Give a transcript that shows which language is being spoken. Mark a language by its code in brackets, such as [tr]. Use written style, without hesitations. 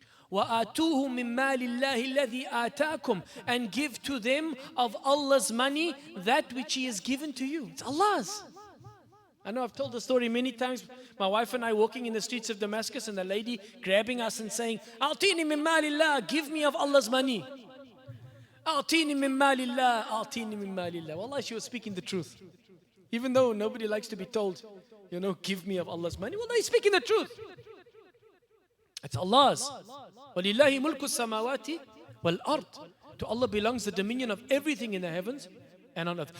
[ar] وَآتُوهُ مِنْ مَالِ اللَّهِ الَّذِي آتَاكُمْ, [en] and give to them of Allah's money that which He has given to you. It's Allah's. I know I've told the story many times. My wife and I walking in the streets of Damascus, and the lady grabbing us and saying, [ar] أَعْطِينِي مِنْ مَالِ اللَّهِ, [en] give me of Allah's money. [ar] أعطيني من مال الله أعطيني من مال الله. [en] Wallahi, she was speaking the truth. Even though nobody likes to be told, give me of Allah's money. Wallahi, speaking the truth. It's Allah's. [ar] وَلِلَّهِ مُلْكُ السَّمَاوَاتِ وَالْأَرْضِ. [en] To Allah belongs the dominion of everything in the heavens and on earth.